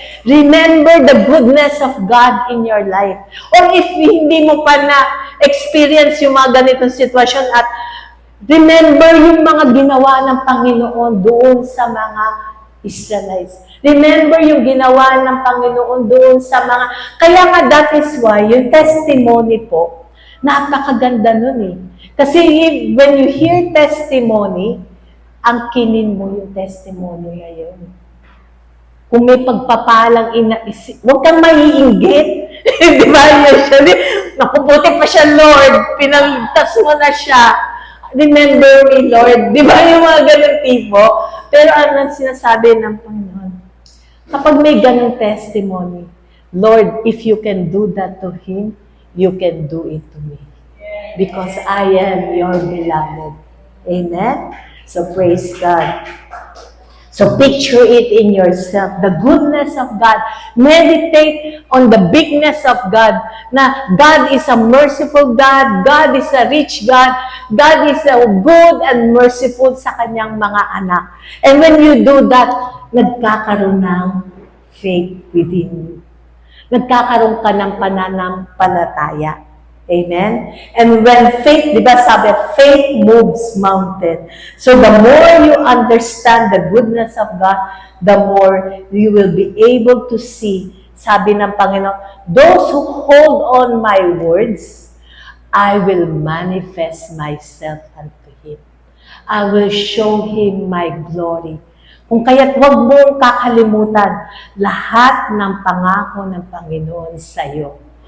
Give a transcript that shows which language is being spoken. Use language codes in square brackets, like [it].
[en] Remember the goodness of God in your life. [tl] Or if hindi mo pa na-experience yung mga ganitong sitwasyon at remember yung mga ginawa ng Panginoon doon sa mga Israelites. Remember yung ginawa ng Panginoon doon sa mga... Kaya nga, [en] that is why, [tl] yung testimony po, napakaganda nun eh. Kasi [en] when you hear testimony, [tl] ang kinin mo yung testimony ngayon. Kung may pagpapalang inaisip, huwag kang maiinggit. Di ba? Naku, buti pa siya, Lord. Pinagtas mo na siya. [en] Remember me, Lord. [tl] Di ba yung mga ganun tipo? Pero ano sinasabi ng Panginoon? Kapag may ganung testimony, [en] Lord, if you can do that to him, you can do it to me. Because I am your beloved. Amen? So praise God. So picture it in yourself, the goodness of God. Meditate on the bigness of God. Na God is a merciful God. God is a rich God. God is a good and merciful [tl] sa kanyang mga anak. [en] And when you do that, [tl] nagkakaroon ng [en] faith within you. [tl] Nagkakaroon ka ng pananampalataya. [en] Amen? And when faith, di ba sabi, faith moves mountain. So the more you understand the goodness of God, the more you will be able to see, [tl] sabi ng Panginoon, [en] those who hold on my words, I will manifest myself unto him. I will show him my glory. [tl] Kung kaya't huwag mong kakalimutan lahat ng pangako ng Panginoon sa iyo.